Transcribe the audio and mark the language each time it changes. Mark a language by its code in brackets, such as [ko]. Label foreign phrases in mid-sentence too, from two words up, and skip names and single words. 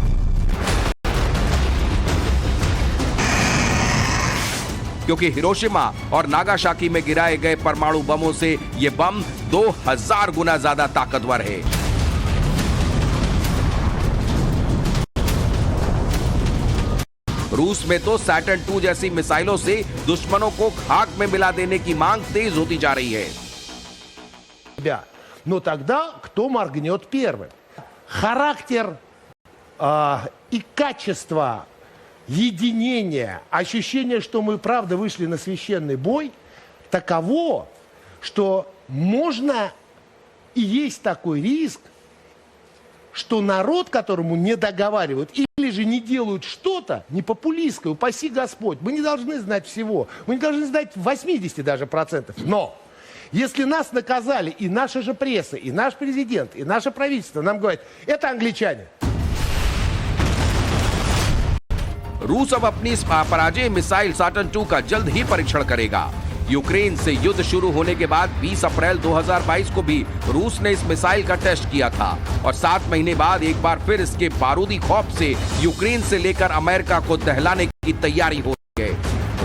[hi] क्योंकि हिरोशिमा और नागासाकी में गिराए गए परमाणु बमों से ये बम 2000 गुना ज्यादा ताकतवर है। रूस में तो सैटर्न 2 जैसी मिसाइलों से दुश्मनों को खाक में मिला देने की मांग तेज होती जा रही है। [ru] Но тогда кто моргнет первым? Характер и качество единения, ощущение, что мы правда вышли на священный бой, таково, что можно и есть такой риск, что народ, которому не договаривают или же не делают что-то непопулистское, упаси Господь, мы не должны знать всего, мы не должны знать 80 даже процентов. Но если нас наказали и наша же пресса, и наш президент, и наше правительство нам говорят, это англичане. [hi] रूस अब अपनी इस पराजय मिसाइल सैटर्न 2 का जल्द ही परीक्षण करेगा। यूक्रेन से युद्ध शुरू होने के बाद 20 अप्रैल 2022 को भी रूस ने इस मिसाइल का टेस्ट किया था और 7 महीने बाद एक बार फिर इसके बारूदी खौफ से यूक्रेन से लेकर अमेरिका को दहलाने की तैयारी हो रही है।